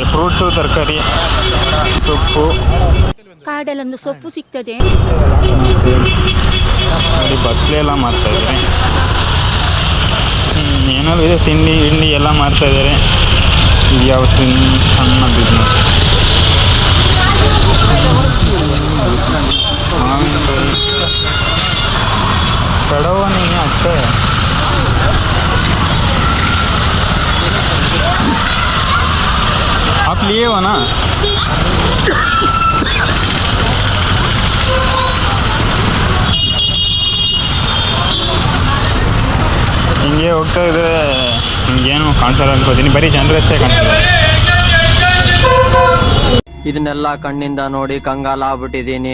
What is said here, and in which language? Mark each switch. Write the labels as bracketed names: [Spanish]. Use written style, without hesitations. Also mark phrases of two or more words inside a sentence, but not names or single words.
[Kannada] ಫ್ರೂಟ್ಸು, ತರಕಾರಿ, ಸೊಪ್ಪು. ಕಾಡಲ್ಲೊಂದು ಸೊಪ್ಪು ಸಿಗ್ತದೆ ನೋಡಿ, ಬಸ್ಲೆ ಎಲ್ಲ ಮಾರ್ತಾ ಇದ್ದಾರೆ. ಏನಾದ್ರು ಇದೆ, ತಿಂಡಿ ಎಲ್ಲ ಮಾರ್ತಾ ಇದ್ದಾರೆ. ಯಾವ ಸಣ್ಣ ಬಿಸ್ನೆಸ್. [Hindi] माविनकाई सड़ा हुआ नहीं है, अच्छा है. आप लिए हो ना? [Kannada] ಹಿಂಗೆ ಹೋಗ್ತಾ ಇದ್ರೆ ನಿಮ್ಗೇನು ಕಾಣಿಸಲ್ಲ ಅನ್ಕೋತೀನಿ, ಬರೀ ಜನರಷ್ಟೇ ಕಾಣಿಸ್ತಾರೆ. ಇದನ್ನೆಲ್ಲ ಕಣ್ಣಿಂದ ನೋಡಿ ಕಂಗಾಲ ಆಗ್ಬಿಟ್ಟಿದ್ದೀನಿ.